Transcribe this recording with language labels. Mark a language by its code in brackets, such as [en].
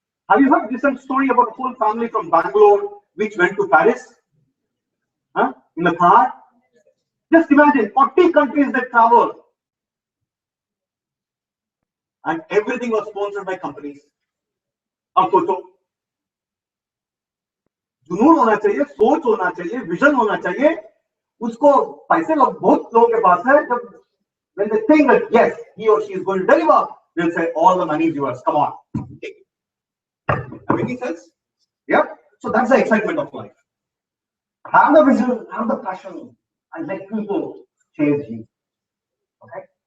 [en] Have you heard recent story about a whole family from Bangalore which went to Paris? Huh? In a car? Just imagine 40 countries that traveled. And everything was sponsored by companies. Of course, [hi] जुनून होना चाहिए, सोच होना चाहिए, vision होना चाहिए। उसको पैसे लोग बहुत लोगों के पास है, जब [en] when they think that yes he or she is going to deliver, they'll say all the money is yours, come on, take it. Making sense? Yeah. So that's the excitement of life. Have the vision, have the passion, and let people chase you. Okay.